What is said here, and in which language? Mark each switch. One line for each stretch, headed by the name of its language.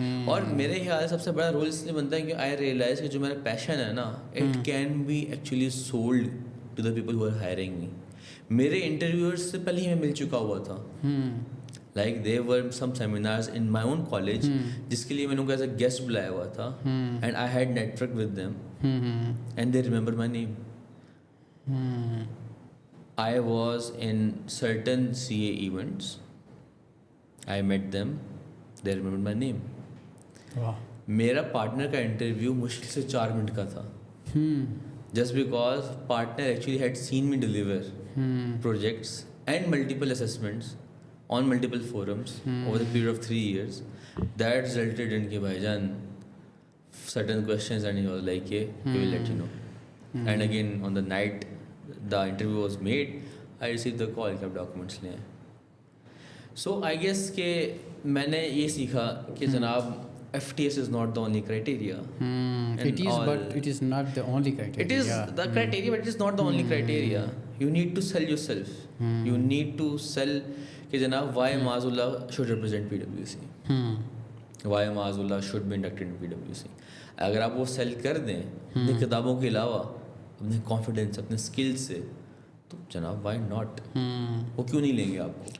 Hindi: और मेरे ख्याल से सबसे बड़ा रोल इसलिए बनता है कि आई रियलाइज कि जो मेरा पैशन है ना,
English: It can be actually sold to the people who are hiring me.
Hindi: मेरे इंटरव्यूअर्स से पहले ही मैं मिल चुका हुआ था.
English: like there were some seminars in my own college
Hindi: जिसके लिए मैंने उनको
English: as a guest
Hindi: बुलाया हुआ था,
English: And I had network with them, and they remember my name. I was in certain CA events. I met them. They remembered my name.
Hindi: वाह. मेरा partner का इंटरव्यू मुश्किल से 4 मिनट का था.
English: Just because partner actually had seen me deliver projects and multiple assessments on multiple forums over the period of 3 years. That resulted in कि भाईजान certain questions, and he was like, "Yeah, we will let you know." And again on the night the interview was made, I received the call
Hindi: कि आप documents ले आए.
English: So I guess
Hindi: कि मैंने ये सीखा कि जनाब
English: FTS is not the only criteria. It is, but it is not the only criteria. It is the criteria, but it is not the only criteria. You need to sell yourself. You need to sell कि जनाब why Maazullah should represent PwC. Why Maazullah should be inducted in PwC.
Hindi: अगर आप वो cell कर दें अपनी किताबों के अलावा, अपने कॉन्फिडेंस, अपने स्किल्स से, तो जनाब वाई नॉट, वो क्यों नहीं लेंगे आपको.